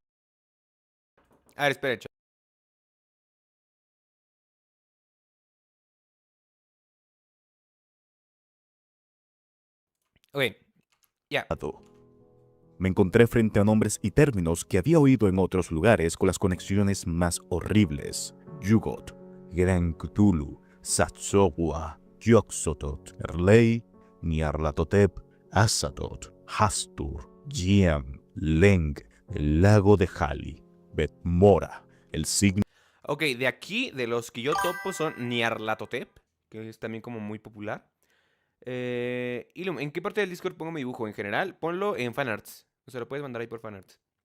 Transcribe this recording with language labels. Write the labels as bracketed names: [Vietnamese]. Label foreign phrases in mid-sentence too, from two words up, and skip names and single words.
[Spanish] A ver, espera, chaval. Ok, ya. Me encontré frente a nombres y términos que había oído en otros lugares con las conexiones más horribles. Yugot, Gran Cthulhu, Satsogua, Yog-Sothoth, Erlei, Nyarlathotep, Azathoth, Hastur, Giam, Leng, el lago de Hali, Betmora, el signo Ok, de aquí, de los que yo topo son Nyarlathotep, que es también como muy popular. Ilum, ¿en qué parte del Discord pongo mi dibujo? En general, ponlo en fanarts. O sea, lo puedes mandar ahí por fanarts.